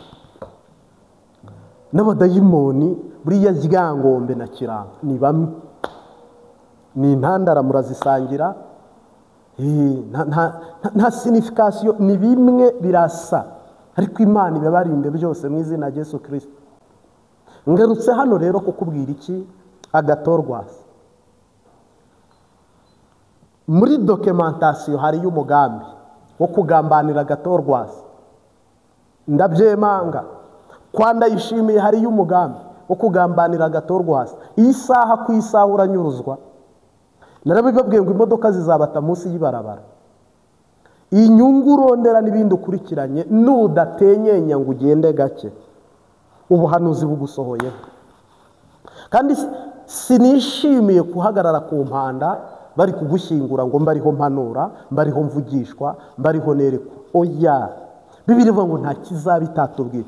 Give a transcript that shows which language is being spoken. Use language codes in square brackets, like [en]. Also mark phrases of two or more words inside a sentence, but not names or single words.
[rw] N'abadayimoni buriya ryangombe na kiranga ni bamwe, ni intandara murazisangira, nta signification, ni bimwe birasa, ariko Imana ibabarinde byose mu izina rya Yesu Kristo. Ngarutse hano rero kukubwira iki? Agathon. muri documentation hariyo umugambi wo kugambanira Agathon-Rwasa. Ndabyemanga kwa Ndayishimiye hariyo umugambi wo kugambanira Agathon-Rwasa. Isaha ku isaha uranyuruzwa. Narabibabwiye ngo imodoka zizabata munsi y'ibarabara. Inyungu urondera n'ibindi ukurikiranye nudatenyenya ngo ugende gake, ubuhanuzi bugusohoyeho. Kandi sinishimiye kuhagarara ku mpanda bari kugushyingura ngo mbariho mpanura, mbariho mvugishwa, mbariho nerekwa. Oya, Bibiliya ivuga ngo nta kizaba itatubwiye.